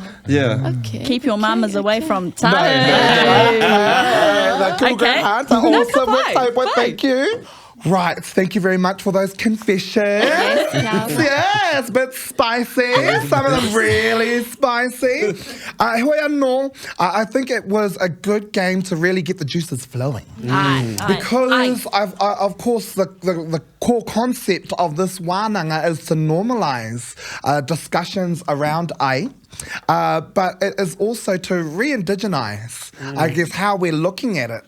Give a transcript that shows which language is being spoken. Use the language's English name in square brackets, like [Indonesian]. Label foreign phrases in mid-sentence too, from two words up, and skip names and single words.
[English] Yeah. Keep your mamas away from tapu. the cool girl Okay. hearts are No, awesome. fine, Taipo, fine. thank you. Right, thank you very much for those confessions. Yes, but spicy. Some of them really spicy. [Māori] Hoi anō, [English] I think it was a good game to really get the juices flowing. Because, of course, the core concept of this wānanga is to normalise discussions around ai. But it is also to re-indigenise, I guess, how we're looking at it.